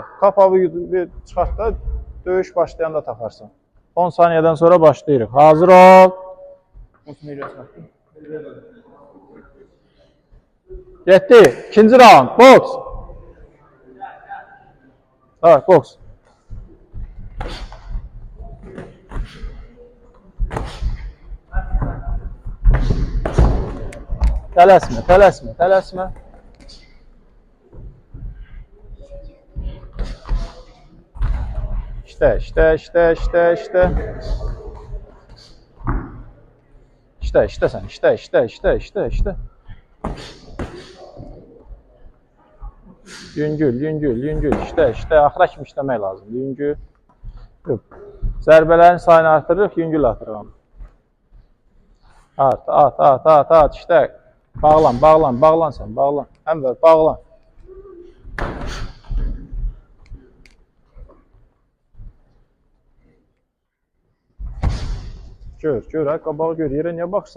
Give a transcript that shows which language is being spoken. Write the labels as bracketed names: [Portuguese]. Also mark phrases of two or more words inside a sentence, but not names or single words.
[Azerbaijani] Kapağı bir çıxart da döyüş başlayanda taxarsan. 10 saniyədən sonra başlayırıq. Hazır ol. Getdi. İkinci round. Boks. Evet, boks. Tələsmə. [Turkish] İşte sen, işte. [Azerbaijani] Yüngül, işte, axıra kimi işləmək lazımdır, yüngül. Zərbələrin sayını artırırıq, yüngül artırıq. At, işte. Bağlan sen, bağlan. Ənvər, bağlan. Gör, ha, qabağı gör, yerə niyə baxırsan?